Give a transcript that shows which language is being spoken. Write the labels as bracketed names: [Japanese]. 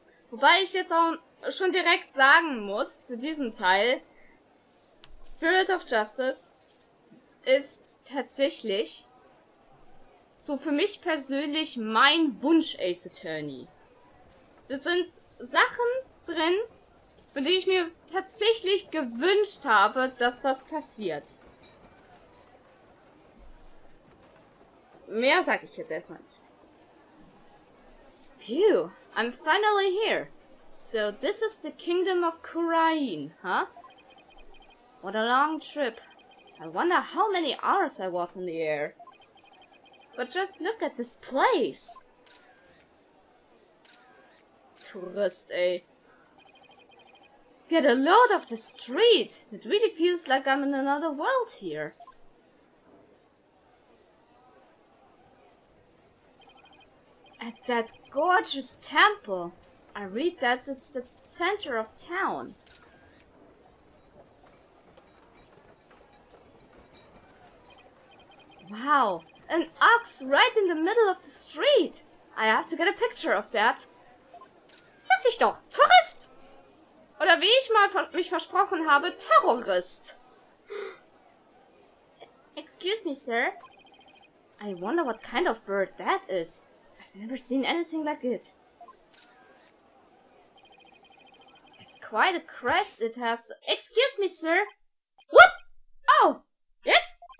[German] Wobei ich jetzt auch schon direkt sagen muss, zu diesem Teil, Spirit of Justice ist tatsächlich so für mich persönlich mein Wunsch Ace Attorney. Das sind Sachen drin, für die ich mir tatsächlich gewünscht habe, dass das passiert. Mehr sag ich jetzt erstmal nicht. [English] Phew, I'm finally here. So this is the kingdom of Kurain, huh? What a long trip. I wonder how many hours I was in the air. But just look at this place. Tourist, ey. Get a load of the street. It really feels like I'm in another world here. At that gorgeous temple. I read that it's the center of town. Wow, an ox right in the middle of the street. I have to get a picture of that. [German] Sag dich doch, Tourist! Oder wie ich mal mich versprochen habe, Terrorist. [English] Excuse me, sir. I wonder what kind of bird that is. I've never seen anything like it. It's quite a crest it has. Excuse me, sir. What? Oh, yes?